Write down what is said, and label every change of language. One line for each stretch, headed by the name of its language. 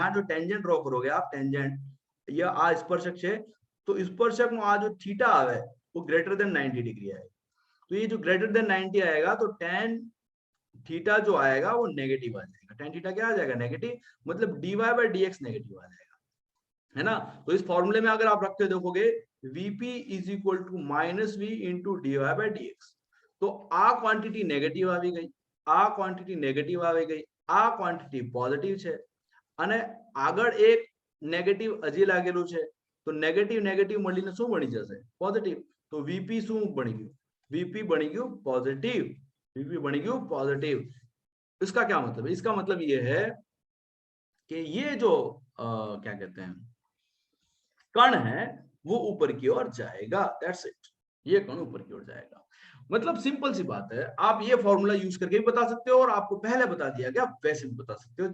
Hindi: यहाँ जो tangent draw करोगे आप, टेंजेंट या आ स्पर्शक है, तो स्पर्शक में आ जो थीटा आवे वो ग्रेटर देन 90 डिग्री आएगा। तो ये जो ग्रेटर देन 90 आएगा तो tan थीटा जो आएगा वो नेगेटिव आ जाएगा। tan थीटा क्या आ जाएगा, नेगेटिव, मतलब dy बाय dx नेगेटिव आ जाएगा, है ना। तो इस फॉर्मूले में अगर आप रखते देखोगे vp is equal to minus we into dy bye dx, तो आ क्वांटिटी नेगेटिव
Gujarati: આવી ગઈ, આ ક્વોન્ટિટી નેગેટિવ આવી ગઈ, આ ક્વોન્ટિટી પોઝિટિવ છે, અને આગળ એક નેગેટિવ હજી લાગેલું છે, તો નેગેટિવ નેગેટિવ મળીને શું બની જશે, પોઝિટિવ। તો vp શું બની ગયું, vp બની ગયું પોઝિટિવ,
Hindi: vp बनी गई पॉजिटिव। इसका क्या मतलब है, इसका मतलब ये है कि ये जो क्या कहते हैं कण है वो ऊपर की ओर जाएगा, दैट्स इट, ये कण ऊपर की ओर जाएगा। मतलब सिंपल सी बात है, आप ये फॉर्मूला यूज करके भी बता सकते हो और आपको पहले बता दिया गया वैसे भी बता सकते हो।